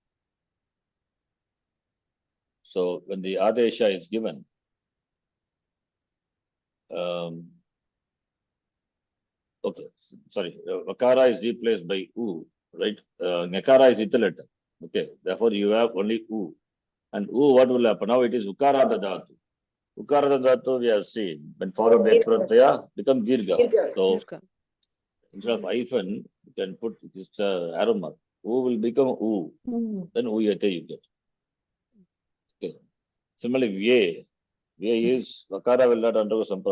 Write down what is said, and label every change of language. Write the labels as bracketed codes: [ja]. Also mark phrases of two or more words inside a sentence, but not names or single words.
[en] So when the Adesha is given, okay, sorry, Vakara is replaced by U, right? Nakara is italet. Okay, therefore you have only U. And U, what will happen? Now it is Ukara dhatu. Ukara dhatu we have seen, when followed by pratyaya, become dirgha. Dirgha. So Dirgha. instead of hyphen, you can put this arrow mark. U will become U. Then Uyate you get. Okay. Similarly, Vya is Vakara will not undergo Sampradhanam.